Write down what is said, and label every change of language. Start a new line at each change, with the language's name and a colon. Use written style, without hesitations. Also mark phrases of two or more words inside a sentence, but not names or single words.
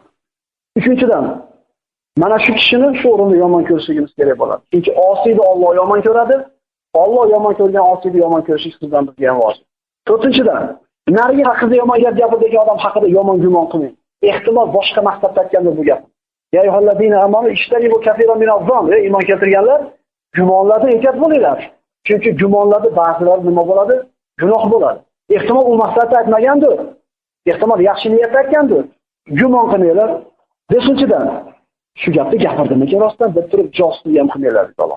Uzbek: Uchinchidan, mana shu kishini shu o'rinda yomon ko'rishimiz kerak bo'ladi. Chunki osiyni Alloh yomon ko'radi. Alloh yomon ko'rgan osiyni yomon ko'rish sizdan bizga ham vojib. To'rtinchidan, narigi haqida yomon gap gapirgan odam haqida yomon gumon qilmang. Ehtimol boshqa maqsadda aytgandir bu gap.
Arabic: يا أيها الذين آمنوا اجتنبوا كثيرا من الظن.
Uzbek: Ey iymon keltirganlar, gumonlardan ehtiyot bo'linglar. Chunki gumonlarda ba'zilar nima bo'ladi? Gunoh bo'ladi. Ehtimol u maqsadda aytmagandir. Ehtimol yaxshi niyatda aytgandir. Gumon qilmanglar. Beshinchidan, shu gapni gapirdimki rostdan deb turib josuslik ham qilmaylar dedi Alloh.